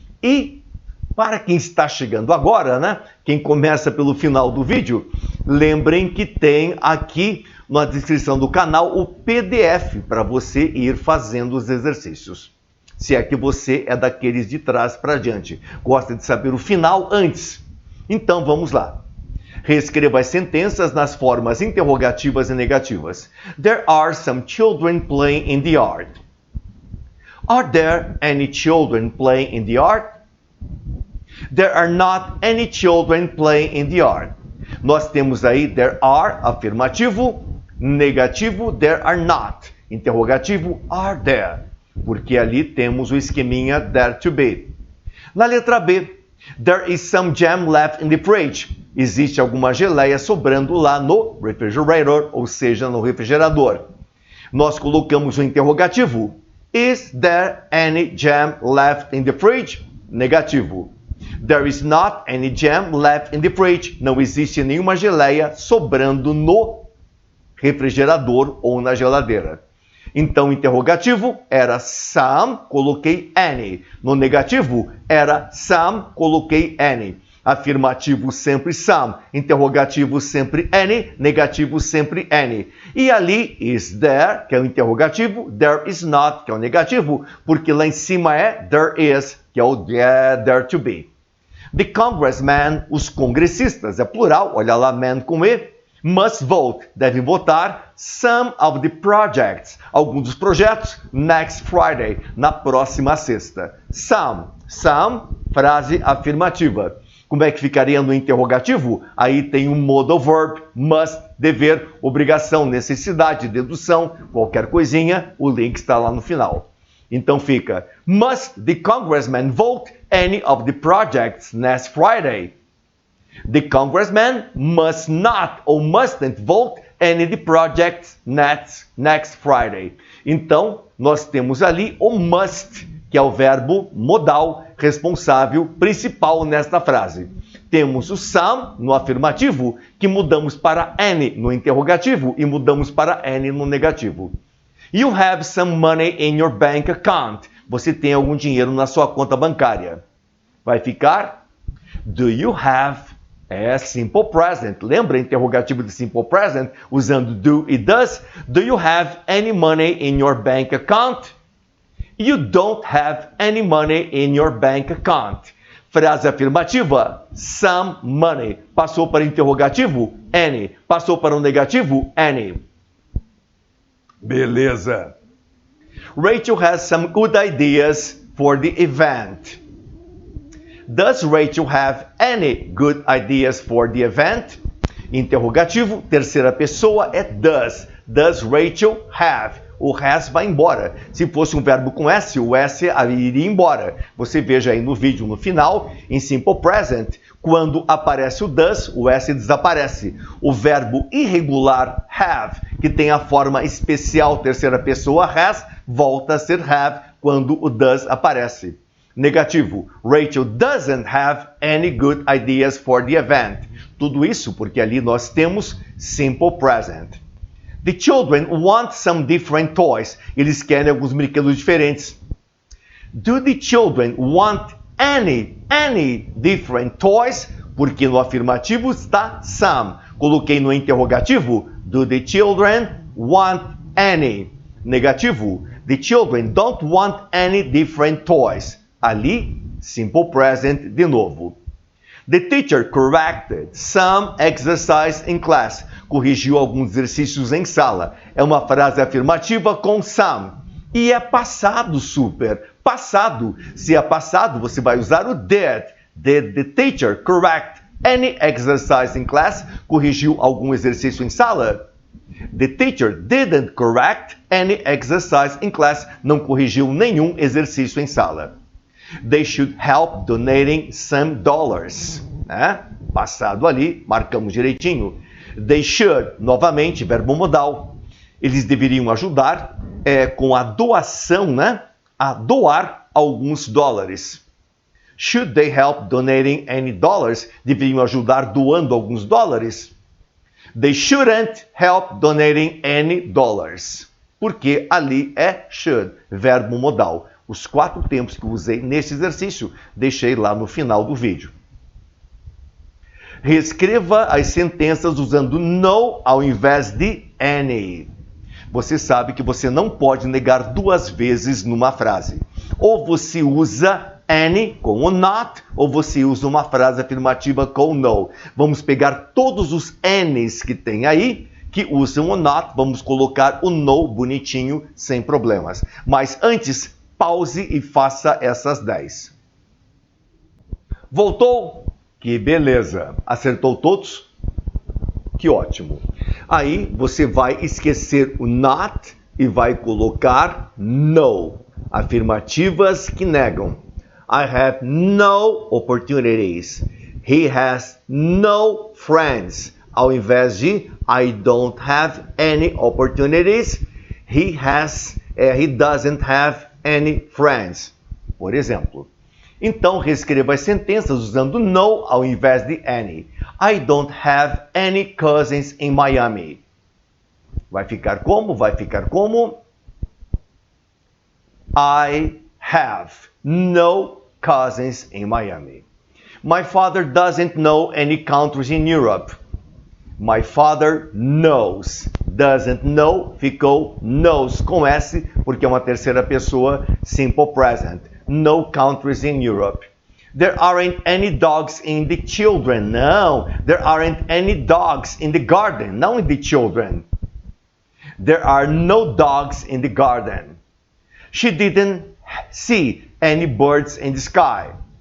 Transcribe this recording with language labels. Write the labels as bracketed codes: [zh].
[pt] E para quem está chegando agora, né? Quem começa pelo final do vídeo, lembrem que tem aqui na descrição do canal o PDF para você ir fazendo os exercícios. Se é que você é daqueles de trás para diante, gosta de saber o final antes. Então vamos lá. Reescreva as sentenças nas formas interrogativas e negativas. [en] There are some children playing in the yard. Are there any children playing in the yard? There are not any children playing in the yard. [pt] Nós temos aí [en] there are, [pt] afirmativo, negativo, [en] there are not. [pt] Interrogativo, [en] are there. [pt] Porque ali temos o esqueminha there to be. Na letra B, [en] there is some jam left in the fridge. [pt] Existe alguma geleia sobrando lá no refrigerator, ou seja, no refrigerador. Nós colocamos o interrogativo. [en] Is there any jam left in the fridge? [pt] Negativo. [en] There is not any jam left in the fridge. [pt] Não existe nenhuma geleia sobrando no refrigerador ou na geladeira. Então, interrogativo era some, coloquei any. No negativo era some, coloquei any. Afirmativo sempre some, interrogativo sempre any, negativo sempre any. E ali [en] is there, [pt] que é o interrogativo, [en] there is not, [pt] que é o negativo, porque lá em cima é [en] there is, [pt] que é o there to be. The congressman, os congressistas, é plural, olha lá, man com E, [en] must vote, [pt] deve votar [en] some of the projects, [pt] alguns dos projetos, [en] next Friday, [pt] na próxima sexta. Some, frase afirmativa. Como é que ficaria no interrogativo? Aí tem um modal verb, must, dever, obrigação, necessidade, dedução, qualquer coisinha, o link está lá no final. Então fica, [en] must the congressman vote any of the projects next Friday? The congressman must not or mustn't vote any of the projects next Friday. [pt] Então, nós temos ali o must, que é o verbo modal responsável principal nesta frase. Temos o some no afirmativo, que mudamos para any no interrogativo e mudamos para any no negativo. [en] You have some money in your bank account. [pt] Você tem algum dinheiro na sua conta bancária. Vai ficar [en] do you have, [pt] é simple present. Lembra interrogativo de simple present usando do e does? [en] Do you have any money in your bank account? You don't have any money in your bank account. [pt] Frase afirmativa, some money. Passou para interrogativo, any. Passou para o negativo, any. Beleza. [en] Rachel has some good ideas for the event. Does Rachel have any good ideas for the event? [pt] Interrogativo, terceira pessoa é does. [en] Does Rachel have? [pt] O has vai embora. Se fosse um verbo com S, o S iria embora. Você veja aí no vídeo no final, em simple present, quando aparece o does, o S desaparece. O verbo irregular have, que tem a forma especial terceira pessoa has, volta a ser have quando o does aparece. [en] Negativo, Rachel doesn't have any good ideas for the event. [pt] Tudo isso porque ali nós temos simple present. [en] The children want some different toys. [pt] Eles querem alguns brinquedos diferentes. [en] Do the children want any different toys? [pt] Porque no afirmativo está some. Coloquei no interrogativo, [en] do the children want any? Negativo, the children don't want any different toys. [pt] Ali, simple present de novo. [en] The teacher corrected some exercise in class. [pt] Corrigiu alguns exercícios em sala. É uma frase afirmativa com some. E é passado super. Passado. Se é passado, você vai usar o did. [en] Did the teacher correct any exercise in class? [pt] Corrigiu algum exercício em sala? [en] The teacher didn't correct any exercise in class. [pt] Não corrigiu nenhum exercício em sala. [en] They should help donating some dollars. [pt] Né? Passado ali, marcamos direitinho. They should, novamente, verbo modal. Eles deveriam ajudar com a doação, né? A doar alguns dólares. [en] Should they help donating any dollars? [pt] Deveriam ajudar doando alguns dólares. [en] They shouldn't help donating any dollars. [pt] Porque ali é should, verbo modal. Os 4 tempos que eu usei nesse exercício, deixei lá no final do vídeo. Reescreva as sentenças usando no ao invés de any. Você sabe que você não pode negar 2 vezes numa frase. Ou você usa any com o not, ou você usa uma frase afirmativa com no. Vamos pegar todos os any's que tem aí, que usam o not, vamos colocar o no bonitinho, sem problemas. Mas antes, pause e faça essas 10. Voltou? Que beleza! Acertou todos? Que ótimo! Aí você vai esquecer o not e vai colocar no. Afirmativas que negam. [en] I have no opportunities. He has no friends. [pt] Ao invés de [en] I don't have any opportunities, he doesn't have any friends. [pt] Por exemplo. Então, reescreva as sentenças usando no ao invés de any. [en] I don't have any cousins in Miami. [pt] Vai ficar como? Vai ficar como [en] I have no cousins in Miami. My father doesn't know any countries in Europe. My father knows. [pt] Doesn't know, ficou knows com S, porque é uma terceira pessoa, simple present. [en] No countries in Europe. There aren't any dogs in the children. No, there aren't any dogs in the garden. [pt] Não [en] in the children. There are no dogs in the garden. She didn't see any birds in the sky.